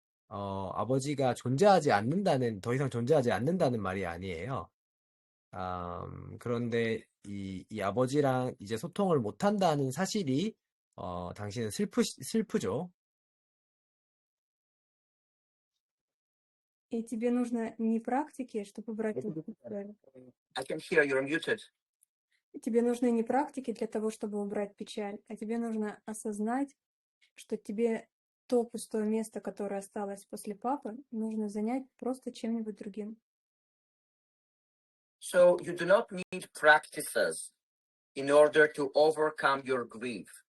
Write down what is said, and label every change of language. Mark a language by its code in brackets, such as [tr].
[ko] 아버지가 존재하지 않는다는, 더 이상 존재하지 않는다는 말이 아니에요. 그런데 이 아버지랑 이제 소통을 못한다는 사실이, 당신은 슬프죠. [ru] И тебе нужно не практики, чтобы убрать эту печаль. [en] I can hear you're muted. [ru] Тебе нужны не практики для того, чтобы убрать печаль, а тебе нужно осознать, что тебе то пустое место, которое осталось после папы, нужно занять просто чем-нибудь другим. [en] So you do not need practices in order to overcome your grief.